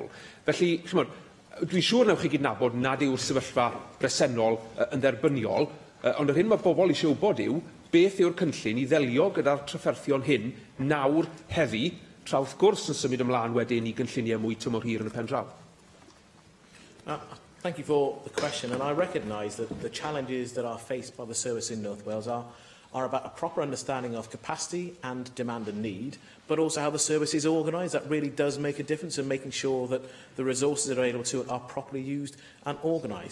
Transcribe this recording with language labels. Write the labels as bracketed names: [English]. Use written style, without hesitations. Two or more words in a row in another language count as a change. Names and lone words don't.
[Welsh] Felly, dwi'n siŵr newch chi gydnabod nad yw'r sefyllfa bresennol yn dderbyniol, ond yr hyn mae bobl eisiau wybod yw beth yw'r cynllun i ddelio gyda'r trafferthion hyn nawr heddi, tra wrth gwrs yn symud ymlaen wedyn i gynlluniau mwy tymor hir yn y pen draw. [English] Thank you for the question, and I recognise that the challenges that are faced by the service in North Wales are are about a proper understanding of capacity and demand and need, but also how the service is organised. That really does make a difference in making sure that the resources that are available to it are properly used and organised.